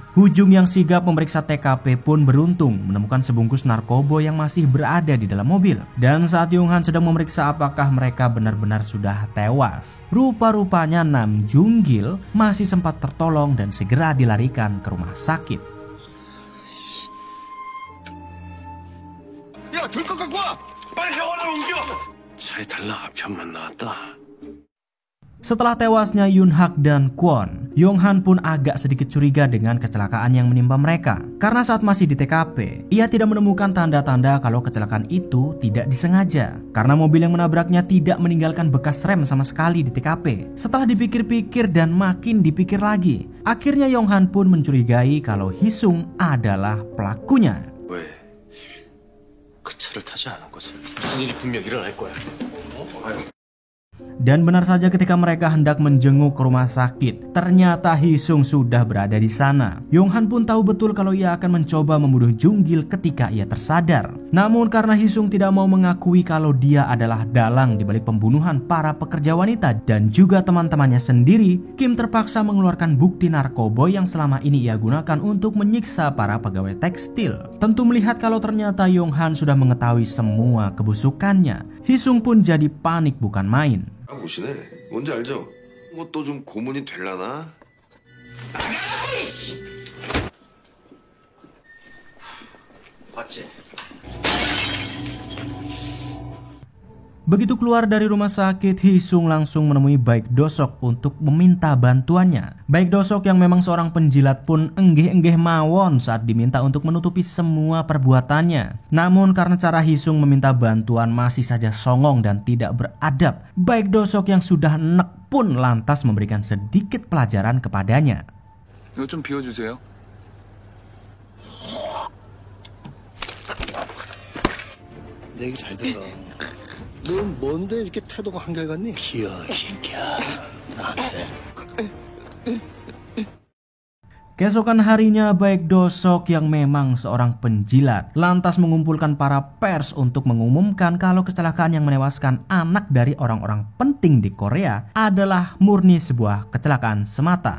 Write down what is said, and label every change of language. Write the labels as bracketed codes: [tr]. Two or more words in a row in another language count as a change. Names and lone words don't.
[id] Hujung yang sigap memeriksa TKP pun beruntung menemukan sebungkus narkoba yang masih berada di dalam mobil. Dan saat Yong-han sedang memeriksa apakah mereka benar-benar sudah tewas, rupa-rupanya Nam Jung-gil masih sempat tertolong dan segera dilarikan ke rumah sakit. [ko] 차에 달라 편만 나왔다. [id] Setelah tewasnya Yoon Hak dan Kwon, Yong-han pun agak sedikit curiga dengan kecelakaan yang menimpa mereka. Karena saat masih di TKP, ia tidak menemukan tanda-tanda kalau kecelakaan itu tidak disengaja. Karena mobil yang menabraknya tidak meninggalkan bekas rem sama sekali di TKP. Setelah dipikir-pikir dan makin dipikir lagi, akhirnya Yong-han pun mencurigai kalau Hee-sung adalah pelakunya. [ko] 왜? 그 차를 타지 않은 거지. 무슨 일이 분명 일어날 거야. [id] Dan benar saja ketika mereka hendak menjenguk ke rumah sakit, ternyata Hee-sung sudah berada di sana. Yong-han pun tahu betul kalau ia akan mencoba membunuh Jung-gil ketika ia tersadar. Namun karena Hee-sung tidak mau mengakui kalau dia adalah dalang di balik pembunuhan para pekerja wanita dan juga teman-temannya sendiri, Kim terpaksa mengeluarkan bukti narkoba yang selama ini ia gunakan untuk menyiksa para pegawai tekstil. Tentu melihat kalau ternyata Yong-han sudah mengetahui semua kebusukannya, Hee-sung pun jadi panik bukan main. [ko] 보시네. 뭔지 알죠? 뭐 또 좀 고문이 될라나? 봤지? [id] Begitu keluar dari rumah sakit, Hee-sung langsung menemui Baek Do-sok untuk meminta bantuannya. Baek Do-sok yang memang seorang penjilat pun [jv] enggeh-enggeh mawon [id] saat diminta untuk menutupi semua perbuatannya. Namun karena cara Hee-sung meminta bantuan masih saja songong dan tidak beradab, Baek Do-sok yang sudah enek pun lantas memberikan sedikit pelajaran kepadanya. [ko] 이거 좀 비워주세요. 내 얘기 잘 들어. 넌 뭔데 이렇게 태도가 한결같니? 귀여워, 새끼야. 나한테. [id] Keesokan harinya, Baek Do-sok yang memang seorang penjilat lantas mengumpulkan para pers untuk mengumumkan kalau kecelakaan yang menewaskan anak dari orang-orang penting di Korea adalah murni sebuah kecelakaan semata.